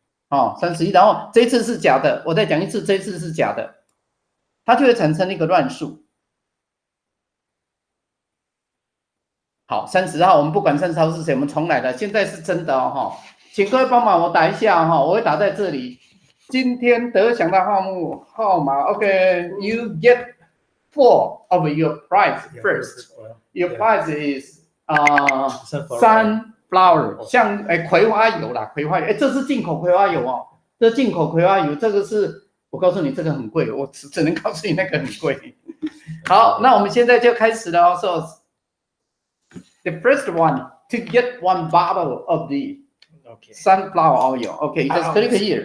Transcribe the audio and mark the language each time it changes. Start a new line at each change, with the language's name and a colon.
Chinese: 31，然后这一次是假的，我再讲一次，这一次是假的，它就会产生一个乱数。好，30号，我们不管30号是谁，我们重来了，现在是真的哦请各位帮忙我打一下我会打在这里。今天得奖的号码
English: ，OK，you get 4 of your prize first. Your prize is sunflower，
Chinese: 像葵花油啦，葵花油，这是进口葵花油哦，这进口葵花油，这个是我告诉你这个很贵，我只能告诉你那个很贵。好，那我们现在就开始了哦。
English: So the first one to get 1 bottle of the sunflower oil. Okay, you just click here.